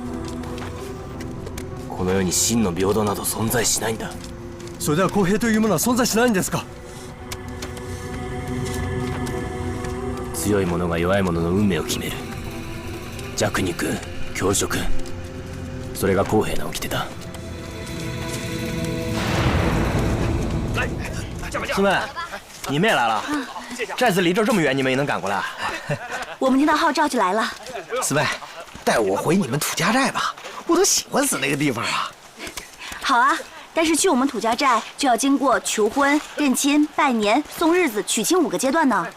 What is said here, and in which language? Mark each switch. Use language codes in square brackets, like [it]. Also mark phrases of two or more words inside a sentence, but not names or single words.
[ja] この世に真の平等など存在しないんだ。それでは公平というものは存在しないんですか。強い者が弱い者の運命を決める。弱肉強食、それが公平な掟だ。 [zh] 师妹，你们也来了？寨子离这这么远，你们也能赶过来？我们听到号召就来了。四妹，带我回你们土家寨吧，我都喜欢死那个地方了。好啊，但是去我们土家寨就要经过求婚、认亲、拜年、送日子、娶亲5个阶段呢。